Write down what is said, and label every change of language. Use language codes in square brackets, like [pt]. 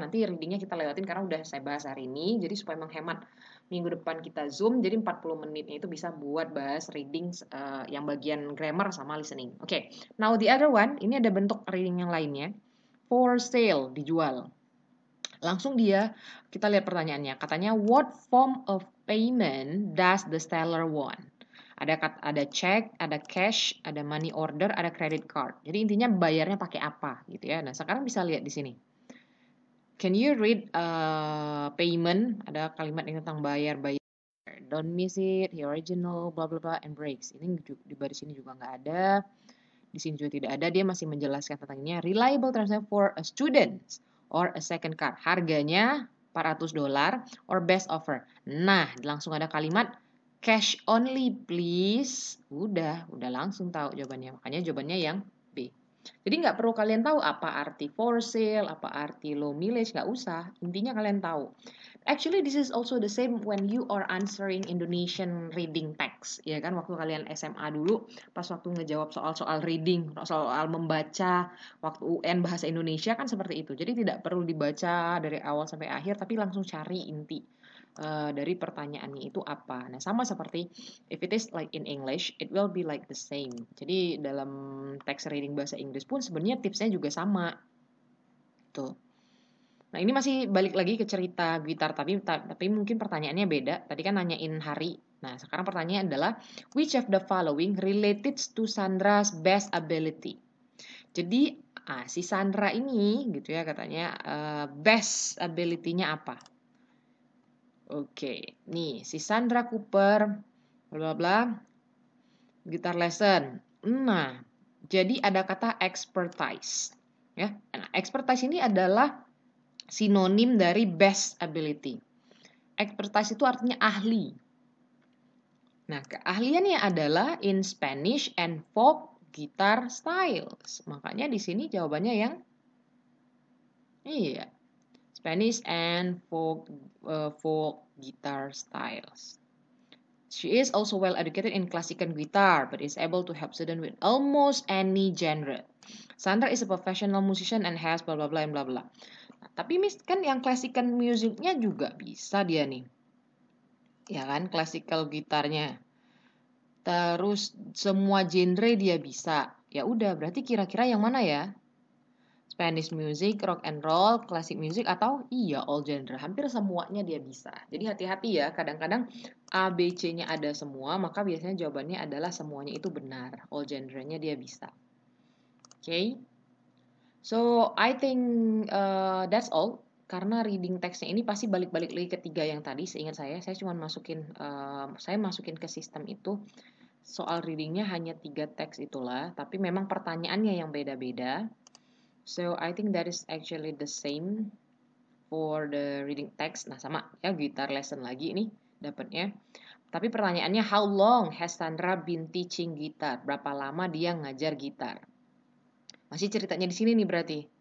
[id] Nanti readingnya kita lewatin karena udah saya bahas hari ini, jadi supaya menghemat minggu depan kita Zoom, jadi 40 menitnya itu bisa buat bahas reading yang bagian grammar sama listening. [en] Now the other one, [id] ini ada bentuk reading yang lainnya. For sale, dijual. Langsung kita lihat pertanyaannya. [en] Katanya what form of payment does the seller want? [id] Ada check, ada cash, ada money order, ada credit card. Jadi intinya bayarnya pakai apa gitu ya. Nah, sekarang bisa lihat di sini. [en] Can you read payment? [id] Ada kalimat yang tentang bayar. [en] Don't miss it, the original, blah blah blah, and breaks. [id] Ini di baris ini juga nggak ada. Di sini juga tidak ada. Dia masih menjelaskan tentang ini. [en] Reliable transaction for a student or a second card. [id] Harganya $400 or best offer. Nah, langsung ada kalimat cash only please. Udah langsung tahu jawabannya. Makanya jawabannya yang B. Jadi nggak perlu kalian tahu apa arti for sale, apa arti low mileage, nggak usah. Intinya kalian tahu. [en] Actually, this is also the same when you are answering Indonesian reading text, [id] ya kan? Waktu kalian SMA dulu, pas waktu ngejawab soal-soal reading, soal membaca, waktu UN bahasa Indonesia kan seperti itu. Jadi tidak perlu dibaca dari awal sampai akhir, tapi langsung cari inti dari pertanyaannya itu apa. Nah, sama seperti [en] if it is like in English, it will be like the same. [id] Jadi dalam text reading bahasa Inggris pun sebenarnya tipsnya juga sama. Tuh. Nah, ini masih balik lagi ke cerita gitar, tapi mungkin pertanyaannya beda. Tadi kan nanyain hari. Nah, sekarang pertanyaannya adalah [en] which of the following related to Sandra's best ability? [id] Jadi, si Sandra ini gitu ya katanya best ability-nya apa? Oke, nih si Sandra Cooper bla bla guitar lesson. Nah, jadi ada kata expertise. Ya. Nah, expertise ini adalah sinonim dari best ability. Expertise itu artinya ahli. Nah, keahliannya adalah [en] in Spanish and folk guitar styles. [id] Makanya di sini jawabannya yang iya. [en] Spanish and folk guitar styles. She is also well educated in classical guitar, but is able to help students with almost any genre. Sandra is a professional musician and has blah blah blah and blah blah. [id] Nah, tapi kan yang classical musicnya juga bisa dia nih. Ya kan, classical gitarnya. Terus semua genre dia bisa. Ya udah, berarti kira-kira yang mana ya? Spanish music, rock and roll, classic music, atau iya all genre. Hampir semuanya dia bisa. Jadi hati-hati ya, kadang-kadang A, B, C-nya ada semua, maka biasanya jawabannya adalah semuanya itu benar. [en] All genre-nya [id] dia bisa. [en] Okay? So, I think that's all. [id] Karena reading text-nya ini pasti balik-balik lagi ke 3 yang tadi, seingat saya cuma masukin ke sistem itu. Soal readingnya hanya 3 teks itulah, tapi memang pertanyaannya yang beda-beda. [en] So I think that is actually the same for the reading text. [id] Nah, sama ya, guitar lesson lagi nih dapatnya. Tapi pertanyaannya, [en] how long has Sandra been teaching guitar? [id] Berapa lama dia ngajar gitar? Masih ceritanya di sini nih berarti.